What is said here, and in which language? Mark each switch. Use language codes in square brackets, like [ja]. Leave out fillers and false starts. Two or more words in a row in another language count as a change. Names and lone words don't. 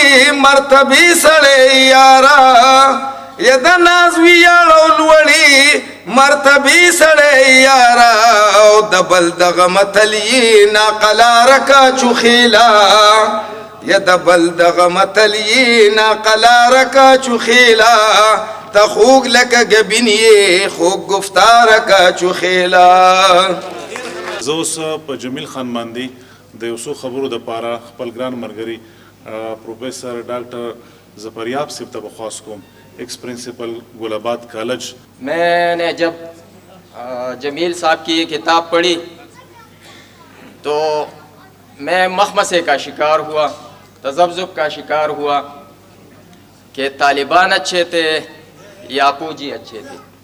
[ps] مرتبې سړی یارا یا د ناز ویاړ او لوړې مرتبې سړی یارا او د بل دغه متل یې ناقلاره کا چوخیلا یا د بل دغه متل یې ناقلاره کا چوخیلا ته خوږ لکه ګبین یې خوږ گفتاره کا چوخیلا. زه اوس په جمیل خان باندې د یو څو خبرو دپاره خپل ګران ملګري پروفیسر ډاکټر ظفریاب صاحب ته بخواست کوم، [en] ex principal Gul Abad College. [ur] میں نے جب جمیل صاحب کی یہ کتاب پڑھی تو میں مخمصے کا شکار ہوا، تذبذب کا شکار ہوا کہ طالبان اچھے تھے یا اپو جی اچھے تھے.